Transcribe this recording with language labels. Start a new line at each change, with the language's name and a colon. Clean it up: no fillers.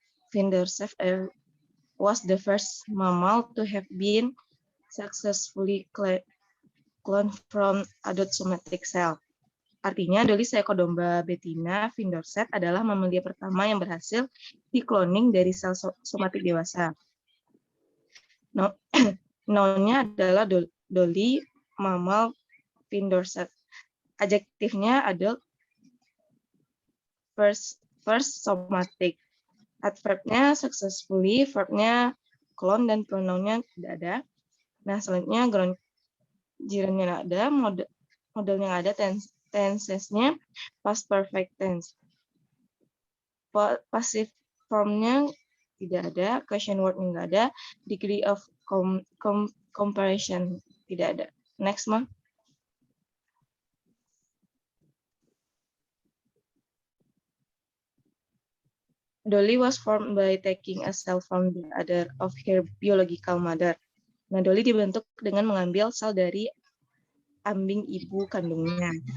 English: Vindersev was the first mammal to have been successfully cloned from adult somatic cell.
Indonesian: Artinya, Dolly seekor domba betina Vinderset adalah mamalia pertama yang berhasil dikloning dari sel somatik dewasa. Nounnya adalah Dolly mammal Vinderset. Adjektifnya adult, first somatic. Adverbnya successfully, verbnya clone, dan pronounnya tidak ada. Nah, selanjutnya gerundnya nggak ada, modelnya nggak ada, tensesnya past perfect tense. Passive formnya tidak ada, question wordnya nggak ada, degree of comparison tidak ada. Next, Ma.
English: Dolly was formed by taking a cell from the other of her biological mother.
Indonesian: Nah, Dolly dibentuk dengan mengambil sel dari ambing ibu kandungnya.